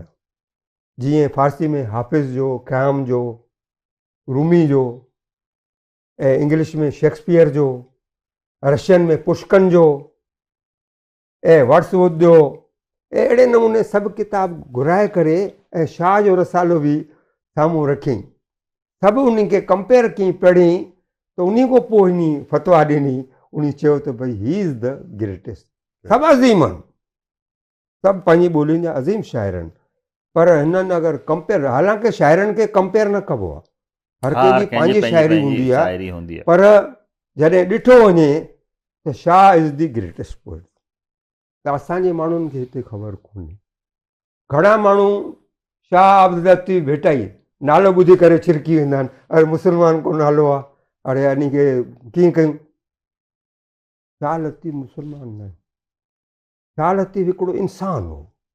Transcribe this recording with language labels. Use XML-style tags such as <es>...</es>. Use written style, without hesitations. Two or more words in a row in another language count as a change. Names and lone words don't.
<sd>जीअं फारसी में हाफ़िज़ जो, क़याम जो, रूमी जो, ऐं इंग्लिश में शेक्सपियर जो, रशियन में पुष्कन जो, ऐं वर्ड्सवर्थ जो, ऐं अहिड़े नमूने सभु किताब घुराए करे ऐं शाह जो रसालो बि साम्हूं रखियईं। सभु उन्हनि खे कंपेयर कयईं, पढ़ियईं, त उन खां पोइ हिन फतवा ॾिनी, उन चयो त भई</sd> <en>he is the greatest.</en> <sd>सभु अज़ीम आहिनि, सभु पंहिंजी ॿोलियुनि जा अज़ीम शाइर आहिनि, पर हिननि अगरि कंपेयर, हालांकि शाइरनि खे कंपेयर न कबो आहे, हर कंहिंजी पंहिंजी शाइरी हूंदी आहे, पर जॾहिं ॾिठो वञे त शाह</sd> <en>is the greatest poet.</en> <sd>त असांजे माण्हुनि खे हिते ख़बर कोन्हे। घणा माण्हू शाह अब्दुल लतीफ़ भेटाई नालो ॿुधी करे छिरकी वेंदा आहिनि, अरे मुस्लमान को नालो आहे, अरे इन खे कीअं कयूं। शाह लतीफ़ मुस्लमान न आहे, शाह लतीफ़ हिकिड़ो इंसानु हो।</sd>